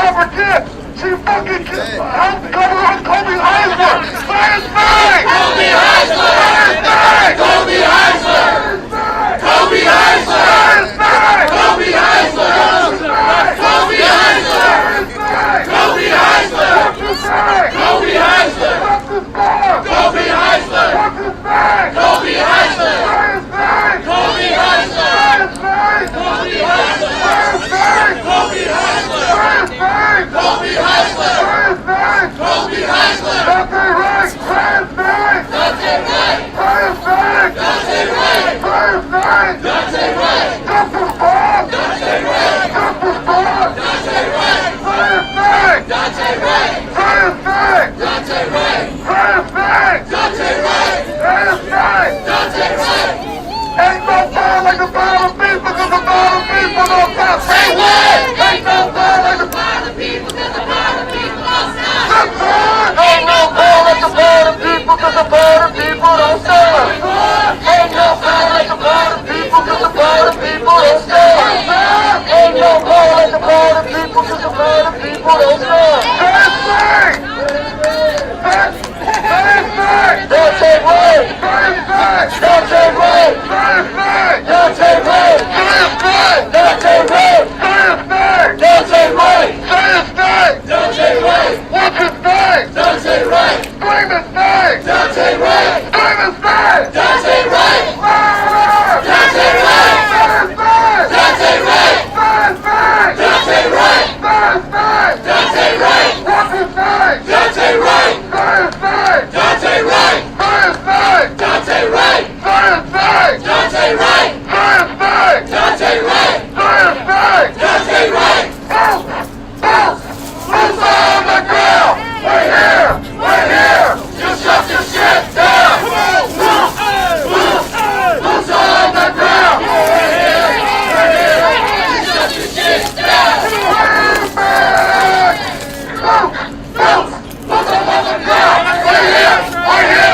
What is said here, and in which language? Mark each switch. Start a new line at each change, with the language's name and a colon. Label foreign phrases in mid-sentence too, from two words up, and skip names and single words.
English: kid. She fucking helped cover up Kobe Heisler. Fire Spang! Kobe Heisler! Fire Spang! Kobe Heisler! Kobe Heisler! Kobe Heisler! Kobe Heisler! Kobe Heisler! Kobe Heisler! Kobe Heisler! Kobe Heisler! Kobe Heisler! Kobe Heisler! Kobe Heisler! Kobe Heisler! Kobe Heisler! Daunte Wright! Daunte Wright! Daunte Wright! Daunte Wright! Justice Bob! Daunte Wright! Justice Bob! Daunte Wright! Daunte Wright! Daunte Wright! Daunte Wright! Daunte Wright! Ain't no power like the power of people, cause the power of people don't stop. Say what? Ain't no power like the power of people, cause the power of people don't stop. Ain't no power like the power of people, cause the power of people don't stop. Ain't no power like the power of people, cause the power of people don't stop. Ain't no power like the power of people, cause the power of people don't stop. Daunte Wright! Daunte Wright! Daunte Wright! Daunte Wright! Daunte Wright! Daunte Wright! What's his name? Daunte Wright! Claim his name! Daunte Wright! Claim his name! Daunte Wright! Daunte Wright! Daunte Wright! Daunte Wright! Daunte Wright! What's his name? Daunte Wright! Daunte Wright! Daunte Wright! Daunte Wright! Daunte Wright! Daunte Wright! Who's on the ground? We're here! We're here! You shut your shit down! Who's on the ground? We're here! We're here! You shut your shit down! Who's on the ground? We're here! We're here!